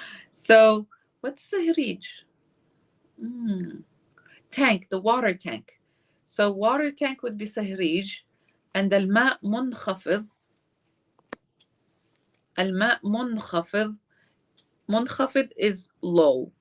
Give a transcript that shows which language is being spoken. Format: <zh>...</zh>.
<en>So what's سهريج? Tank, the water tank. So water tank would be سهريج.</en> <ar>And الماء منخفض. الماء منخفض.</ar> <en>منخفض is low.</en>